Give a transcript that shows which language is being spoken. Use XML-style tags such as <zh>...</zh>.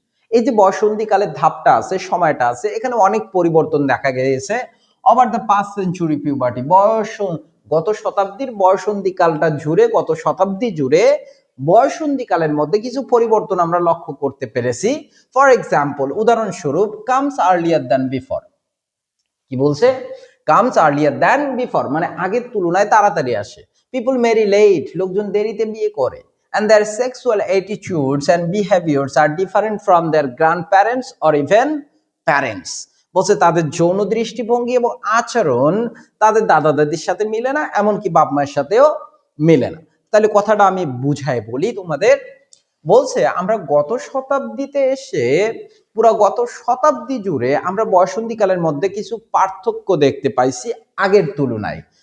<bn>এই যে বয়সন্ধিকালের ধাপটা আছে, সময়টা আছে, এখানে অনেক পরিবর্তন দেখা গেছে</bn> <en>over the past century puberty,</en> <bn>গত শতাব্দীর বয়সন্ধিকালটা জুড়ে, গত শতাব্দী জুড়ে বয়সন্ধিকালের মধ্যে কিছু পরিবর্তন আমরা লক্ষ্য করতে পেরেছি।</bn> <en>For example, উদাহরণস্বরূপ, comes earlier than before.</en> <bn>কি বলছে?</bn> <en>comes earlier than before</en> <bn>মানে আগের তুলনায় তাড়াতাড়ি আসে।</bn> <en>people marry late,</en> <bn>লোকজন দেরিতে বিয়ে করে।</bn> <en>and their sexual attitudes and behaviors are different from their grandparents or even parents.</en> <bn>বলছে তাদের যৌন দৃষ্টিভঙ্গি এবং আচরণ তাদের দাদা দাদির সাথে মিলে না, এমনকি বাপ মায়ের সাথেও মিলে না। তাহলে কথাটা আমি বুঝাই বলি তোমাদের। বলছে আমরা গত শতাব্দীতে এসে, পুরো গত শতাব্দী জুড়ে আমরা বয়সন্ধিকালের মধ্যে কিছু পার্থক্য দেখতে পাইছি আগের তুলনায়।</bn>